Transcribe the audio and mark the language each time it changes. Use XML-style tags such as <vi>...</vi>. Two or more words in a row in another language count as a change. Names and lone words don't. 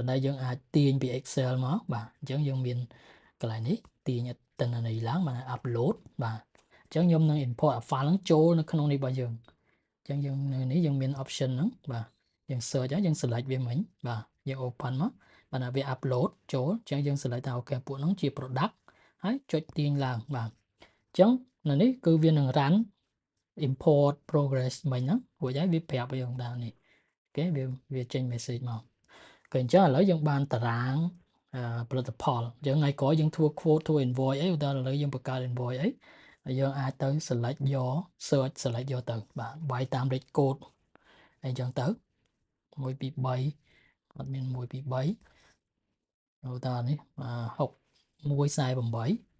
<km>ន្តែយើងអាចទាញពី Excel មកបាទអញ្ចឹងយើងមានកន្លែងនេះទាញទិន្នន័យឡើងបាន upload បាទអញ្ចឹងខ្ញុំនឹង import file ហ្នឹងចូលនៅក្នុងនេះរបស់យើងអញ្ចឹងយើង នៅនេះយើងមាន option ហ្នឹងបាទយើង search ហើយយើង select វាមិញបាទយើង open មកបាទវា upload ចូលអញ្ចឹងយើង select ថាអូខេពួកហ្នឹងជា product ហើយចុចទាញឡើងបាទអញ្ចឹងនៅនេះគឺវានឹង</km> <en>run import progress</en> <km>មិញហ្នឹងរួចហើយវាប្រាប់ យើងដល់នេះអូខេវាចេញ message មកក៏អញ្ចឹងឥឡូវយើងបានតារាងផលិតផលអញ្ចឹងថ្ងៃក្រោយយើងធ្វើ quote ធ្វើ invoice អីឧទាហរណ៍ឥឡូវយើងបង្កើត invoice អីហើយយើងអាចទៅ select យក</km> <en>search select</en> <km>យកទៅបាទវាយតាម</km> <en>rate code</en> <km>អីចឹងទៅ1 2 3អត់មាន1 2 3ឧទាហរណ៍នេះ6148បាទ</km>